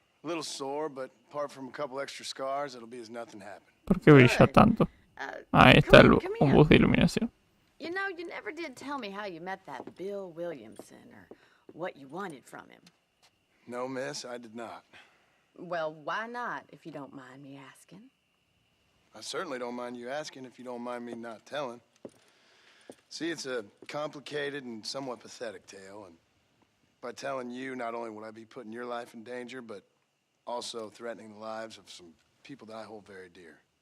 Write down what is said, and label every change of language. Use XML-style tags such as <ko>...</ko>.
<en>A little sore, but apart from a couple extra scars, it'll be as nothing happened.</en> <es>¿Por qué brilla tanto? Ahí está un bus de iluminación.</es> <en>You know, you never did tell me how you met that Bill Williamson or what you wanted from him. No, miss, I did not. Well, why not, if you don't mind me asking? I certainly don't mind you asking if you don't mind me not telling. See, it's a complicated and somewhat pathetic tale, and by telling you, not only would I be putting your life in danger, but also threatening the lives of some people that I hold very dear.</en>